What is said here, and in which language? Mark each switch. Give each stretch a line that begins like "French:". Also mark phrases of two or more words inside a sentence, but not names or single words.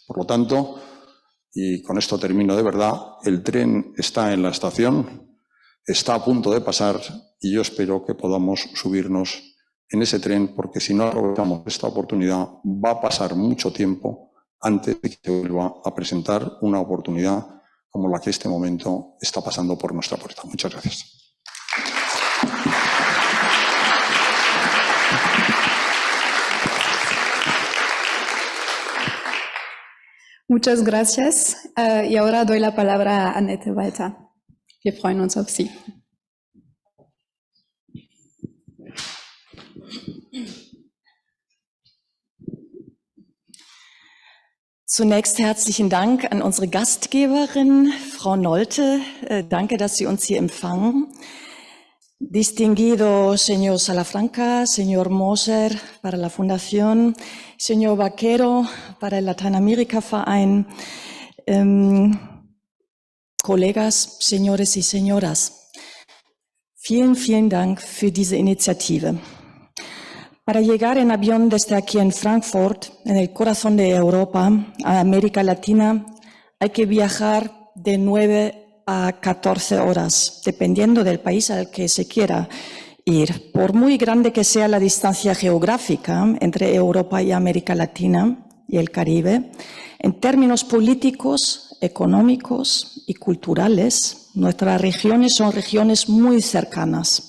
Spanish: Por lo tanto, y con esto termino de verdad, el tren está en la estación, está a punto de pasar y yo espero que podamos subirnos en ese tren, porque si no aprovechamos esta oportunidad va a pasar mucho tiempo antes de que se vuelva a presentar una oportunidad como la que este momento está pasando por nuestra puerta. Muchas gracias. Muchas gracias. Y ahora doy la palabra a Annette Walter.
German: Wir freuen uns auf Sie. Zunächst herzlichen Dank an unsere Gastgeberin, Frau Nolte. Danke, dass Sie uns hier empfangen.
Spanish: Distinguido señor Salafranca, señor Moser para la Fundación, señor Vaquero para el Latinoamérica-Verein, Colegas, señores y señoras,
German: vielen, vielen Dank für diese Initiative.
Spanish: Para llegar en avión desde aquí en Frankfurt, en el corazón de Europa, a América Latina, hay que viajar de 9 a 14 horas, dependiendo del país al que se quiera ir. Por muy grande que sea la distancia geográfica entre Europa y América Latina y el Caribe, en términos políticos, económicos y culturales, nuestras regiones son regiones muy cercanas.